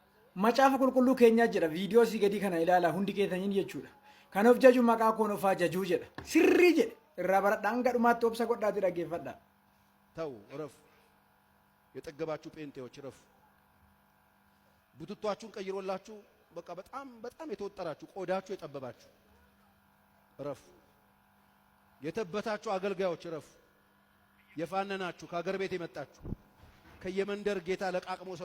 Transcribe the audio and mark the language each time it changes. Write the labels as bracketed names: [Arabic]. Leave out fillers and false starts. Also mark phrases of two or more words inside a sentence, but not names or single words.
[Oromo] macaafa qulqulluu keenyaa jedha viidiyoo si gadi kana ilaala hundi keessaniin jechuudha. Kan of jaju maqaa koon of jajuu jedha. Sirrii jedhe irraa baradhaa hanga dhumaatti obsa godhaati dhaggeeffadhaa. [Amharic] ተው እረፉ። የጠገባችሁ ጴንጤዎች እረፉ። ቡትቷችሁን ቀይሮላችሁ በቃ በጣም የተወጠራችሁ ቆዳችሁ የጠበባችሁ እረፉ። የተበታችሁ አገልጋዮች እረፉ። የፋነናችሁ ከሀገር ቤት የመጣችሁ ከየመንደር ጌታ ለቃቅሞ ሰው